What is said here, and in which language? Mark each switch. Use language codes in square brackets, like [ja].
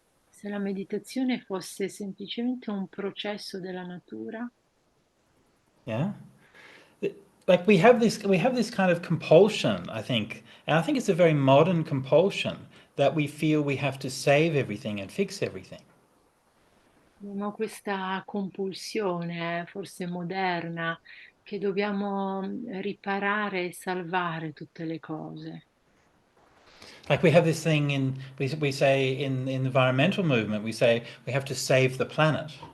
[it] Se la meditazione fosse semplicemente un processo della natura? [en] Yeah? Like we have this kind of compulsion, I think, and I think it's a very modern compulsion that we feel we have to save everything and fix everything. [it] Abbiamo questa compulsione, forse moderna, che dobbiamo riparare e salvare tutte le cose. [en] Like we have this thing we say in the environmental movement, we say we have to save the planet.